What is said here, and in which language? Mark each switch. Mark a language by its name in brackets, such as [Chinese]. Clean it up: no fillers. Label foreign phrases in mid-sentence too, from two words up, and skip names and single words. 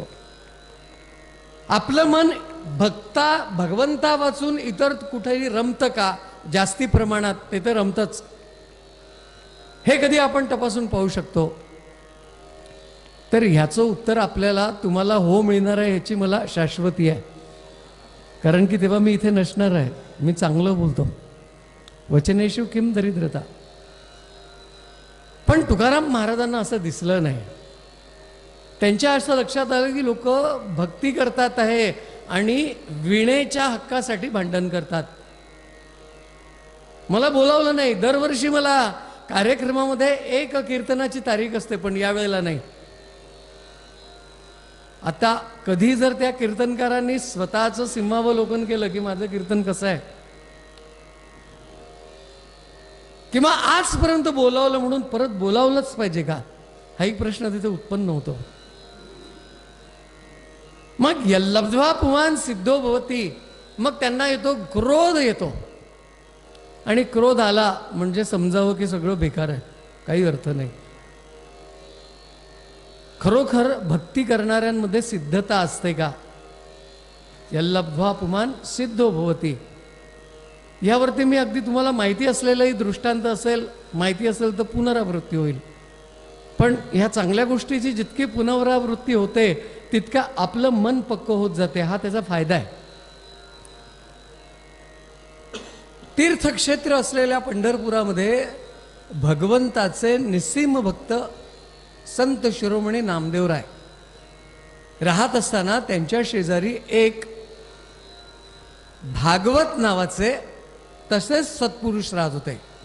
[Marathi] आपलं मन भगवंता वाचून इतर कुठेही रमतं का, जास्ती प्रमाणात ते तर रमतच, हे कधी आपण तपासून पाहू शकतो. तर ह्याचं उत्तर आपल्याला तुम्हाला हो मिळणार आहे ह्याची मला शाश्वती आहे. कारण की तेव्हा मी इथे नसणार आहे. मी चांगलं बोलतो, [Sanskrit] वचनेषु किम दरिद्रता. [Marathi] पण तुकाराम महाराजांना असं दिसलं नाही. त्यांच्या असं लक्षात आलं की लोक भक्ती करतात आहे आणि वीणेच्या हक्कासाठी भांडण करतात. मला बोलावलं नाही. दरवर्षी मला कार्यक्रमामध्ये एक कीर्तनाची तारीख असते, पण यावेळेला नाही. आता कधी जर त्या कीर्तनकारांनी स्वतःचं सिंहावलोकन केलं की माझं कीर्तन कसं आहे, किंवा आजपर्यंत बोलावलं म्हणून परत बोलावलंच पाहिजे का, हा एक प्रश्न तिथे उत्पन्न होतो. [Sanskrit] मग यल्लब्ध्वा पुमान सिद्धो भवती, [Marathi] मग त्यांना येतो क्रोध येतो. आणि क्रोध आला म्हणजे समजावं की सगळं बेकार आहे, काही अर्थ नाही. खरोखर भक्ती करणाऱ्यांमध्ये सिद्धता असते का? [Sanskrit] यल्लब्ध्वा पुमान सिद्धो भवती. [Marathi] यावरती मी अगदी तुम्हाला माहिती असलेलंही दृष्टांत असेल, माहिती असेल तर पुनरावृत्ती होईल. पण ह्या चांगल्या गोष्टीची जितकी पुनरावृत्ती होते तितका आपलं मन पक्क होत जाते, हा त्याचा फायदा आहे. तीर्थक्षेत्र असलेल्या पंढरपुरामध्ये भगवंताचे निस्सीम भक्त संत शिरोमणी नामदेवराय राहत असताना त्यांच्या शेजारी एक भागवत नावाचे तसेच सत्पुरुष राहत होते.